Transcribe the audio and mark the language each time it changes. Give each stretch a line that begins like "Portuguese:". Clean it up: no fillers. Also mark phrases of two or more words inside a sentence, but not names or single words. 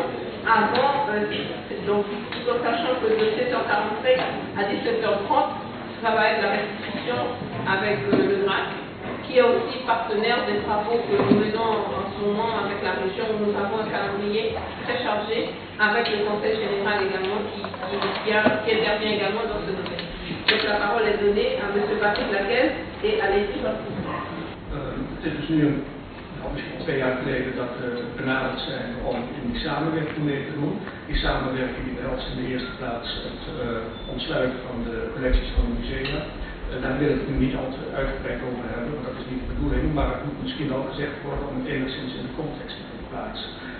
French: Avant, donc tout en sachant que de 7h45 à 17h30, ça va être la restitution avec le GRAC, qui est aussi partenaire des travaux que nous menons en ce moment avec la région, où nous avons un calendrier très chargé, avec le Conseil général également, qui intervient également dans ce domaine. Donc la parole est donnée à M. Patrick Laquelle et à Lady Anderson.
Dutch: Misschien 2 jaar geleden dat we benaderd zijn om in die samenwerking mee te doen. Die samenwerking behelst in de eerste plaats het ontsluiten van de collecties van de musea. Daar wil ik het nu niet al te uitgebreid over hebben, want dat is niet de bedoeling, maar het moet misschien wel gezegd worden om het enigszins in de context te plaatsen.